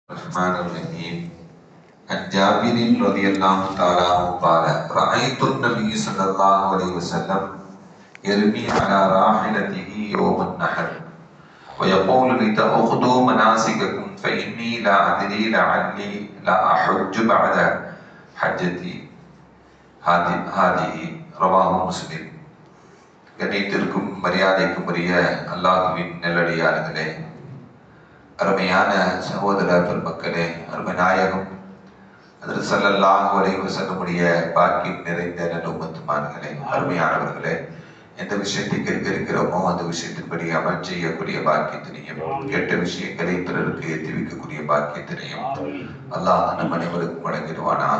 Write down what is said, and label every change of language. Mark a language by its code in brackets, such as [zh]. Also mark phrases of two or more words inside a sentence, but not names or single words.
[ar] الرحمن الرحيم عن جابر رضي الله تعالى عنه قال رأيت النبي صلى الله عليه وسلم يرمي على راحلته يوم النحر ويقول لتأخذوا مناسككم فإني لا أدري لعلي لا أحج بعد حجتي هذه رواه مسلم. [ta] கண்ணியத்திற்கும் மரியாதைக்கும் உரிய அல்லாஹ்வின் நல்லடியார்களே, அருமையான சகோதர பெருமக்களே, அருமை நாயகம் ஹஜ்ரத் [ar] صلى الله عليه وسلم [ta] பாக்கியம் நிறைந்த நல்ல உம்மத்துமார்களே, அருமையானவர்களே, எந்த விஷயத்தை கேட்க இருக்கிறோமோ அந்த விஷயத்தின்படி அமல் செய்யக்கூடிய பாக்கியத்தினையும், கெட்ட விஷயங்களை பிறருக்கு ஏற்றி வைக்கக்கூடிய பாக்கியத்தினையும் அல்லாஹ் நம் அனைவருக்கும் வழங்கிடுவானாக.